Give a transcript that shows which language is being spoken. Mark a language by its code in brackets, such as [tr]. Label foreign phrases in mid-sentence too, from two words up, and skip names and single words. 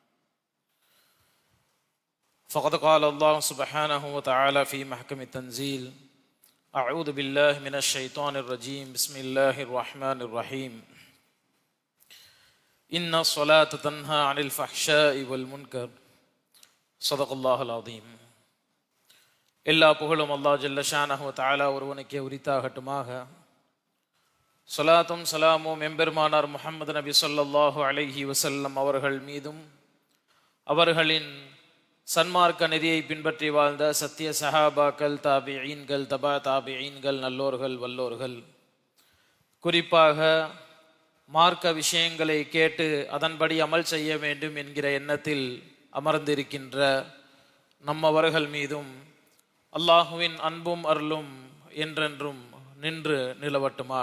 [ar] فقد قال الله سبحانه وتعالى في محكم التنزيل: أعوذ بالله من الشيطان الرجيم، بسم الله الرحمن الرحيم. إن الصلاة تنهى عن الفحشاء والمنكر. صدق الله العظيم. [ta] எல்லா புகழும் அல்லாஹ் [ar] جل شأنه وتعالى [ta] ஒருவனுக்கே உரித்தாகட்டுமாக. ஸலாத்தும் ஸலாமும் எம்பெருமானார் முஹம்மது நபி [ar] صلى الله عليه وسلم [ta] அவர்கள் மீதும், அவர்களின் சன்மார்க்க நெறியை பின்பற்றி வாழ்ந்த சத்திய சஹாபாக்கள், தாபிஈன்கள், தபா தாபிஈன்கள், நல்லோர்கள், வல்லோர்கள், குறிப்பாக மார்க்க விஷயங்களை கேட்டு அதன்படி அமல் செய்ய வேண்டும் என்கிற எண்ணத்தில் அமர்ந்திருக்கின்ற நம்மவர்கள் மீதும் அல்லாஹுவின் அன்பும் அருளும் என்றென்றும் நின்று நிலவட்டுமாக.